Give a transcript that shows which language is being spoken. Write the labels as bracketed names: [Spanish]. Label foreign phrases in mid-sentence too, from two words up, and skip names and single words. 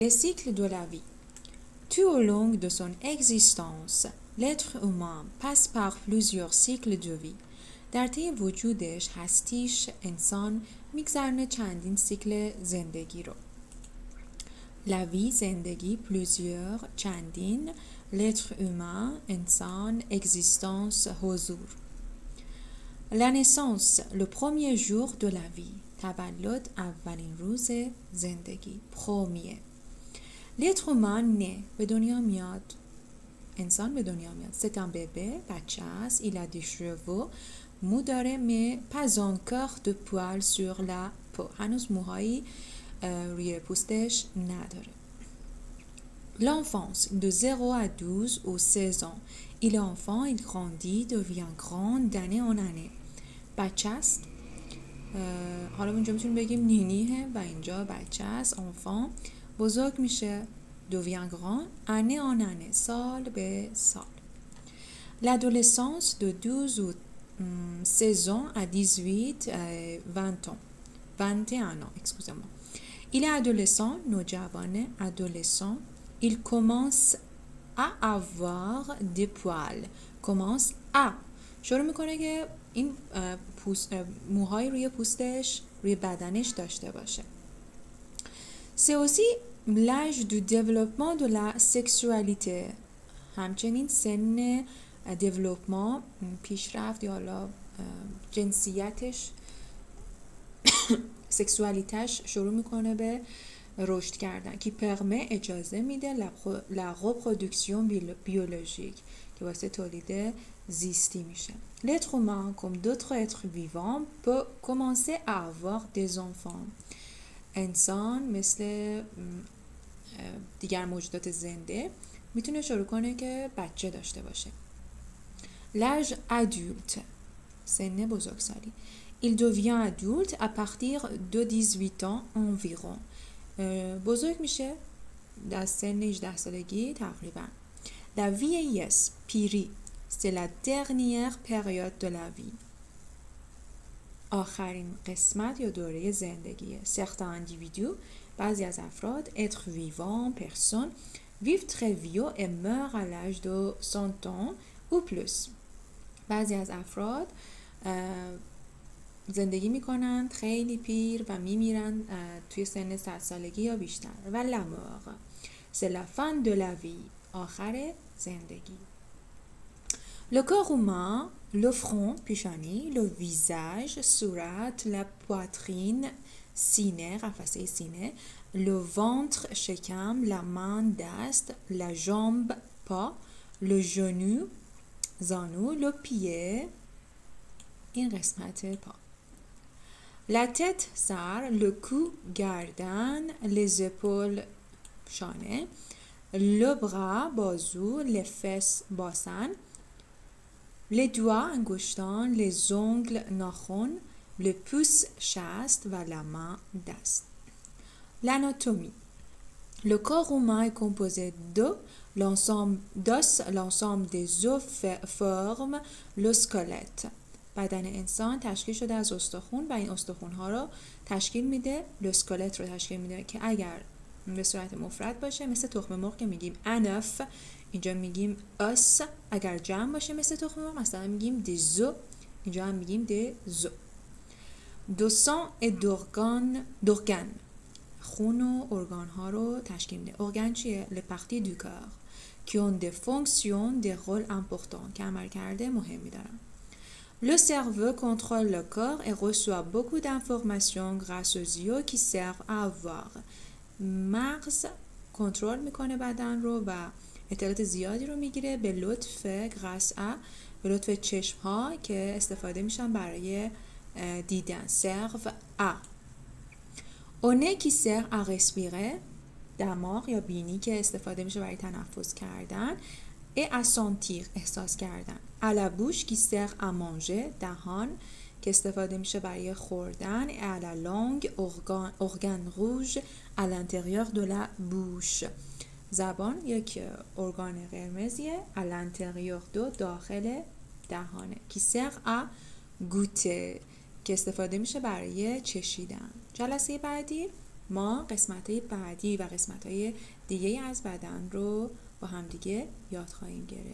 [French] Le cycle de la vie. Tout au long de son existence، l'être humain passe par plusieurs cycles de vie. [Persian] در طی وجودش هستیش انسان میگذرونه چندین سیکل زندگی رو. [French] La vie [Persian] زندگی، [French] plusieurs [Persian] چندین، [French] l'être humain [Persian] انسان، [French] existence [Persian] حضور. [French] La naissance le premier jour de la vie [Persian] تولد اولین روز زندگی [French] premier. l'être humain naît [Persian] به دنیا میاد، انسان به دنیا میاد. [French] c'est un bébé [Persian] بچه است. [French] il a des cheveux [Persian] مو داره [French] mais pas encore de poils sur la peau [Persian] هنوز موهایی روی پوستش نداره. [French] l'enfance de 0 à 12 ou 16 ans il est enfant il grandit devient grand d'année en année. [Persian] بچه است، حالا اینجا میتونیم بگیم نینیه و اینجا بچه است. [French] enfant [Persian] بزرگ میشه [French] devient grand année en année [Persian] سال به سال. [French] l'adolescence de 12 ou 16 ans à 18 20 ans 21 ans excusez-moi. il est adolescent نوجوانه adolescent il commence à avoir des poils commence à [Persian] شروع میکنه که این موهای روی پوستش روی بدنش داشته باشه. [French] c'est aussi l'âge du développement de la sexualité [Persian] همچنین سن دیولوپمان پیشرفت یا حالا جنسیتش سکسوالیتش شروع میکنه به رشد کردن [French] qui permet [Persian] اجازه میده [French] la reproduction biologique [Persian] که واسه تولید زیستی میشه. [French] l'être humain comme d'autres êtres vivants peut commencer à avoir des enfants [Persian] انسان مثل دیگر موجودات زنده میتونه شروع کنه که بچه داشته باشه. [French] l'âge adulte [Persian] سن بزرگسالی [French] il devient adulte à partir de 18 ans environ [Persian] بزرگ میشه در سن 18 سالگی تقریبا. [French] la vieillesse پیری c'est la dernière période de la vie [Persian] آخرین قسمت یا دوره زندگیه. [French] certains individus [Persian] بعضی از افراد [French] être vivant personnes vivent très vieux et meurent à l'âge de 100 ans ou plus [Persian] بعضی از افراد زندگی میکنن خیلی پیر و میمیرن توی سن 100 سالگی یا بیشتر. [French] و la mort c'est la fin de la vie [Persian] آخر زندگی. [French] le corps humain le front پیشانی le visage صورت la poitrine سینه [Persian] قفسه سینه [French] le ventre شکم la main دست la jambe پا le genou زانو le pied [Persian] این قسمت پا. [French] la tête سر le cou گردن les épaules شانه le bras بازو les fesses باسن les doigts انگشتان les ongles ناخن le pouce شست و la main دست. l'anatomie le corps humain est composé de l'ensemble des os forme le squelette [Persian] بدن انسان تشکیل شده از استخوان و این استخوان ها رو تشکیل میده الاسکلت رو تشکیل میده که اگر به صورت مفرد باشه مثل تخم مرغ که میگیم انف اینجا میگیم اس اگر جمع باشه مثل تخم مرغ مثلا میگیم دزو اینجا هم میگیم دزو. [French] du sang et d'organes [Persian] خون و ارگان ها رو تشکیل میده. ارگان چیه؟ [French] les parties du corps qui ont des fonctions des rôles importants [Persian] که عملکرد مهمی دارن. [French] le cerveau contrôle le corps et reçoit beaucoup d'informations grâce aux yeux qui servent à voir [Persian] مغز کنترل میکنه بدن رو و اطلاعات زیادی رو میگیره به لطف به لطف چشم ها که استفاده میشن برای دیدن. [French] serve à au nez qui sert à respirer [Persian] دماغ یا بینی که استفاده میشه برای تنفس کردن [French] et à sentir [Persian] احساس کردن. [French] à la bouche qui sert à manger [Persian] دهان که استفاده میشه برای خوردن [French] et à la langue organe rouge à l'intérieur de la bouche [Persian] زبان یک ارگان قرمزیه [French] à l'intérieur de [Persian] داخل دهانه [French] qui sert à goûter [Persian] که استفاده میشه برای چشیدن. جلسه بعدی ما قسمت‌های بعدی و قسمت‌های دیگه از بدن رو با همدیگه یاد خواهیم گرفت.